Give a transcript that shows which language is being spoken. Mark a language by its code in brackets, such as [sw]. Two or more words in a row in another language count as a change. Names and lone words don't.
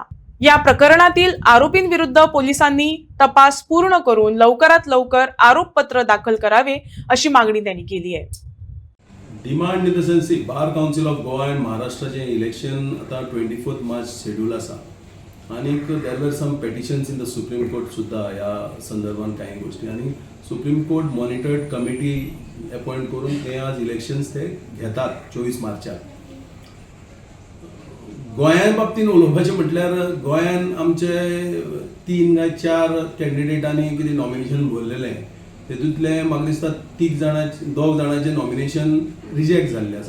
[mr] या प्रकरणातील आरोपींविरुद्ध पोलिसांनी तपास पूर्ण करून लवकरात लवकर आरोपपत्र दाखल करावे अशी मागणी त्यांनी केली आहे. [en] demand in the sense Bar Council of Goa and [mr] महाराष्ट्राचे इलेक्शन आता 24 मार्च शेड्यूल आसा आणि [en] there were some petitions in the Supreme Court [mr] सुद्धा या संदर्भात काही गोष्टी आणि [en] Supreme Court monitored committee appoint [mr] करून ते आज इलेक्शन्स ते घेतात 24 मार्चाक. [kok] गोंयां बाबतीन उलोवपाचें म्हटल्यार गोंयान आमचे 3 काय 4 कॅन्डिडेटांनी कितें नॉमिनेशन भरलेलें तेतूंतले म्हाका दिसता 2 जाणांचें [en] nomination reject [kok] जाल्लें आसा.